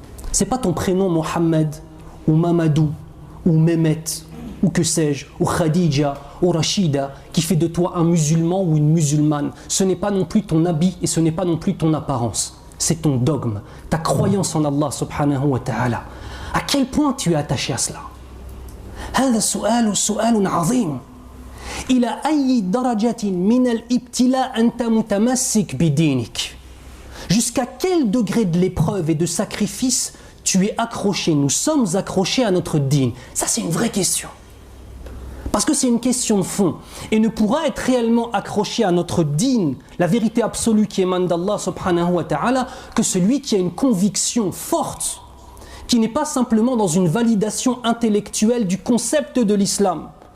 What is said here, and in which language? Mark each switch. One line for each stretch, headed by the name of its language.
French: C'est pas ton prénom Mohammed, ou Mamadou, ou Mehmet, ou que sais-je, ou Khadija, ou Rachida, qui fait de toi un musulman ou une musulmane. Ce n'est pas non plus ton habit et ce n'est pas non plus ton apparence. C'est ton dogme, ta croyance en Allah subhanahu wa ta'ala. À quel point tu es attaché à cela?
Arabic: هذا السؤال سؤال عظيم. إلى أي درجة من الابتلاء أنت متمسك بدينك?
French: Jusqu'à quel degré de l'épreuve et de sacrifice tu es accroché, nous sommes accrochés à notre dîn? Ça, c'est une vraie question. Parce que c'est une question de fond. Et ne pourra être réellement accroché à notre dîn, la vérité absolue qui émane d'Allah subhanahu wa ta'ala, que celui qui a une conviction forte, qui n'est pas simplement dans une validation intellectuelle du concept de l'islam.